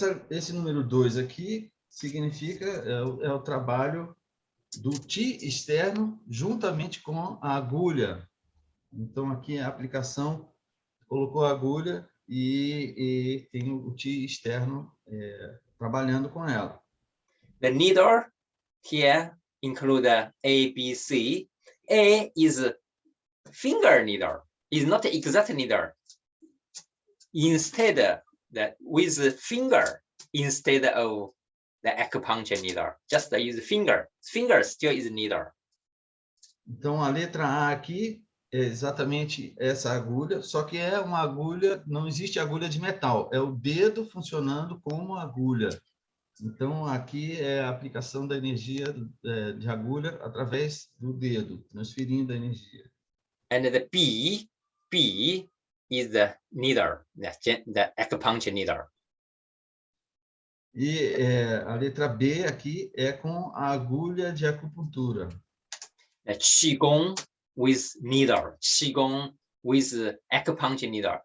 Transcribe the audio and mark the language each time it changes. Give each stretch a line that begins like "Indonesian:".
Portuguese: Esse número 2 aqui significa é o trabalho do Qi externo juntamente com a agulha. Então, aqui a aplicação colocou a agulha e tem o Qi externo trabalhando com ela.
English: The needle here include A, B, C. A is finger needle. Is not exact needle. Instead, with the finger instead of the acupuncture needle, just use finger. Finger still is needle.
Portuguese: Então, a letra A aqui é exatamente essa agulha, só que é uma agulha, não existe agulha de metal, é o dedo funcionando como agulha. Então, aqui é a aplicação da energia de agulha através do dedo, transferindo a energia.
English: And the B is the needle, the acupuncture needle.
Portuguese: E a letra B aqui é com a agulha de acupuntura.
English: The Qigong with needle, Qigong with acupuncture needle.